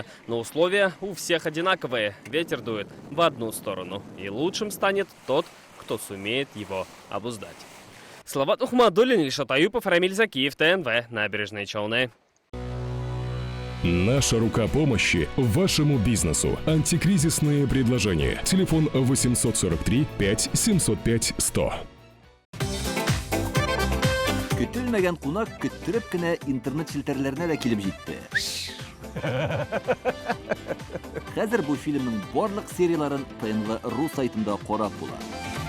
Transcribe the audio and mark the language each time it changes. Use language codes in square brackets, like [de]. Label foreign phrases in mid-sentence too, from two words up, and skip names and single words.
[ru] Но условия у всех одинаковые. Ветер дует в одну сторону. И лучшим станет тот, кто сумеет его обуздать. Салават Ухмадуллин, Ильшат Аюпов, Рамиль Закиев, ТНВ, Набережные Челны. Наша рука помощи вашему бизнесу. Антикризисные предложения. Телефон 843 5 705 100. [tt] Көтелмәгән кунак көттүреп кенә интернет челтәрләренә дә килеп җитте. Хәзер бу фильмның барлык серияларын ТНВ.ру сайтында карап була.